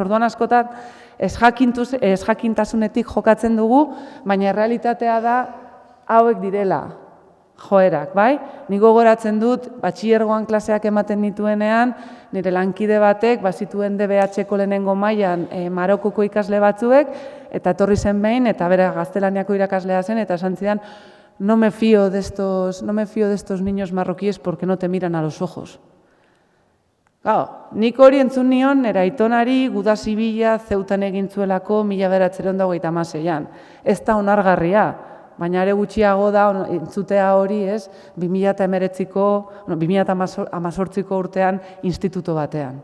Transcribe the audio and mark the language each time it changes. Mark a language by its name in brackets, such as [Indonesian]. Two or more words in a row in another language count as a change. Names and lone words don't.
[Basque] Orduan askotan ez jakintasunetik jokatzen dugu, baina errealitatea da hauek direla joerak, bai? Nik gogoratzen dut, batxilergoan klaseak ematen nituenean, nire lankide batek, bazituen DBH-ko lehenengo mailan Marokoko ikasle batzuek, eta etorri zen behin, eta bere gaztelaniako irakaslea zen, eta esan zidan, [Spanish] no me fío de estos niños marroquíes porque no te miran a los ojos. [Basque] Nik hori entzun nion, nera aitonari guda zibila Zeutan egin zuelako 1926an. Ez da onargarria, baina ere gutxiago da entzutea hori, ez, 2018ko urtean instituto batean.